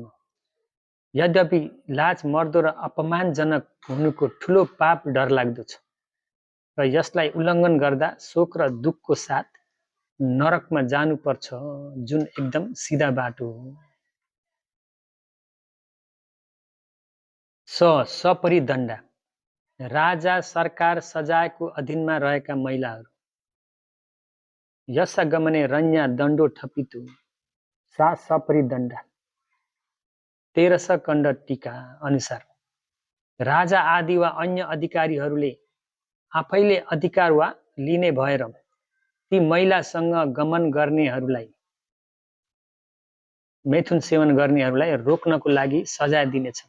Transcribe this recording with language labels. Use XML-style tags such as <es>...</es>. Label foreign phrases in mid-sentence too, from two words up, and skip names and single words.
<ne>यद्यपि लाज मर्दो र अपमानजनक हुनुको ठूलो पाप डरलाग्दो छ र यसलाई उल्लङ्घन गर्दा शोक र दुःखको साथ नरकमा जानुपर्छ, जुन एकदम सिधा बाटो हो। सपरिदण्ड, राजा सरकार सजायको अधीनमा रहेका महिलाहरू।</ne> <pi>यस्सा गमने रन्या दण्डो ठपितु सा सपरिदण्ड।</pi> <ne>13 खण्ड टीका अनुसार राजा आदि वा अन्य अधिकारीहरूले आफैले अधिकार वा लिने भएर ती महिलासँग गमन गर्नेहरूलाई, मैथुन सेवन गर्नेहरूलाई रोक्नको लागि सजाय दिनेछन्।</ne>